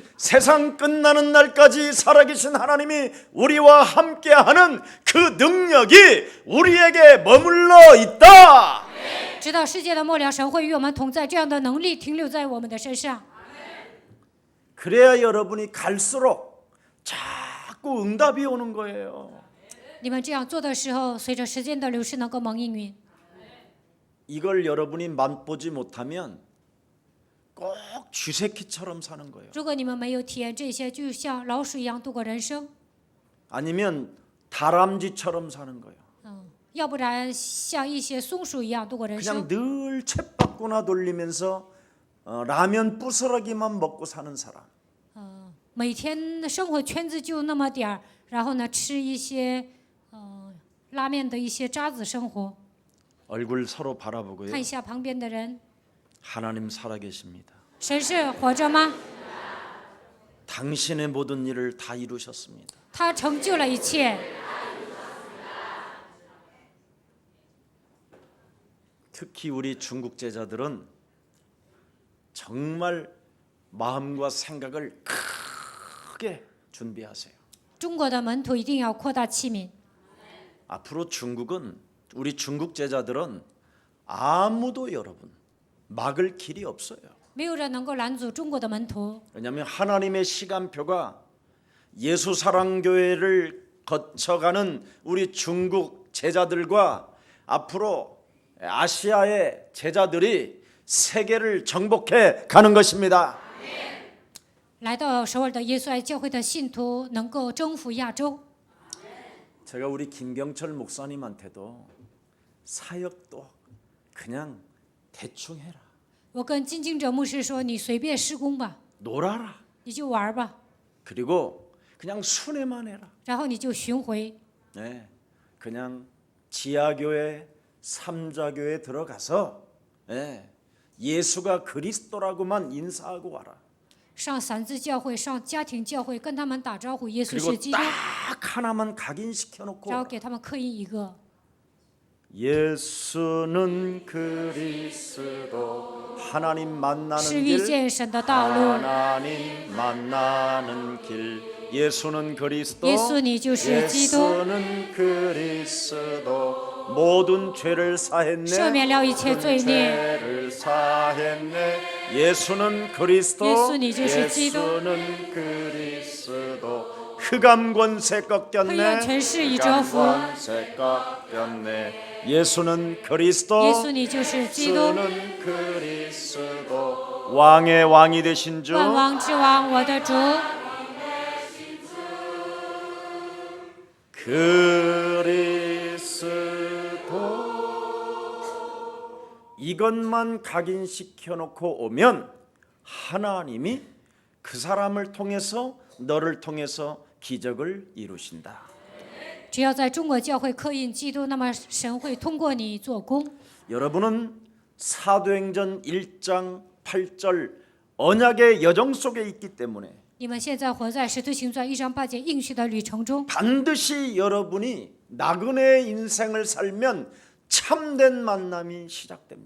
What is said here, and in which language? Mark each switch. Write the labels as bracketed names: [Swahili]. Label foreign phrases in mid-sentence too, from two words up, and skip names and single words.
[Korean] 세상 끝나는 날까지 살아계신 하나님이 우리와 함께하는 그 능력이 우리에게 머물러 있다. [Chinese] 直到世界的末了，神会与我们同在，这样的能力停留在我们的身上。 [Korean] 그래야 여러분이 갈수록 자꾸 응답이 오는 거예요. [Chinese] 你们这样做的时候，随着时间的流逝，能够蒙应允。 [Korean] 이걸 여러분이 맛보지 못하면 꼭 쥐새끼처럼 사는 거예요. [Chinese] 如果你们没有体验这些，就像老鼠一样度过人生， [Korean] 아니면 다람쥐처럼 사는 거예요. [Chinese] 要不然像一些松鼠一样度过人生， [Korean] 그냥 늘 쳇바꾸나 돌리면서 라면 부스러기만 먹고 사는 사람. [Chinese] 每天的生活圈子就那么点儿，然后呢吃一些拉面的一些渣子生活。 [Korean] 얼굴 서로 바라보고요. [Chinese] 看一下旁边的人， [Korean] 하나님 살아계십니다. [Chinese] 神是活着吗？ [Korean] 당신의 모든 일을 다 이루셨습니다. [Chinese] 他成就了一切。 [Korean] 특히 우리 중국 제자들은 정말 마음과 생각을 크게 준비하세요. [Chinese] 中国的门徒一定要扩大器皿。 [Korean] 앞으로 중국은 우리 중국 제자들은 아무도 여러분 막을 길이 없어요. [Chinese] 没有人能够拦阻中国的门徒， [Korean] 왜냐하면 하나님의 시간표가 예수 사랑교회를 거쳐가는 우리 중국 제자들과 앞으로 아시아의 제자들이 세계를 정복해 가는 것입니다. [Chinese] 来到首尔的耶稣爱教会的信徒能够征服亚洲。 [Korean] 제가 우리 김경철 목사님한테도 사역도 그냥 대충 해라. [Chinese] 我跟金敬哲牧师说：“你随便施工吧， [Korean] 놀아라. [Chinese] 你就玩吧， [Korean] 그리고 그냥 순회만 해라. [Chinese] 然后你就巡回， [Korean] 네, 그냥 지하교회, 삼자교회 들어가서 예수가 그리스도라고만 인사하고 와라. [Chinese] 上三字教会，上家庭教会，跟他们打招呼，耶稣 [Korean] 그리고 [Chinese] 是基督， [Korean] 딱 하나만 각인시켜놓고 [Chinese] 然后给他们刻印一个。 [Korean] 예수는 그리스도 하나님 [Chinese] 是 [Korean] 만나는 [Chinese] 遇 [Korean] 길 [Chinese] 见神的道路。 [Korean] 하나님 만나는 길 예수는 그리스도 [Chinese] 예수 你就是基督， [Korean] 예수는 그리스도 모든 죄를 사했네 [Chinese] 赦免了一切罪孽。 [Korean] 죄를 사했네 예수는 그리스도 [Chinese] 예수 你就是基督， [Korean] 예수는 그리스도 흑암 권세 [Chinese] 黑暗 [Korean] 꺾였네 [Chinese] 权势已折服。 [Korean] 권세 꺾였네 예수는 그리스도 [Chinese] 耶稣你就是基督， [Korean] 예수는 그리스도 왕의 왕이 되신 주 [Chinese] 万王之王，我的主。 [Korean] 그리스도 이것만 각인시켜 놓고 오면 하나님이 그 사람을 통해서 너를 통해서 기적을 이루신다. [Chinese] 只要在中国教会刻印基督，那么神会通过你做工。 [Korean] 여러분은 사도행전 1장 8절 언약의 여정 속에 있기 때문에 [Chinese] 你们现在活在使徒行传1章8节应许的旅程中， [Korean] 반드시 여러분이 나그네의 인생을 살면 참된 만남이 시작됩니다.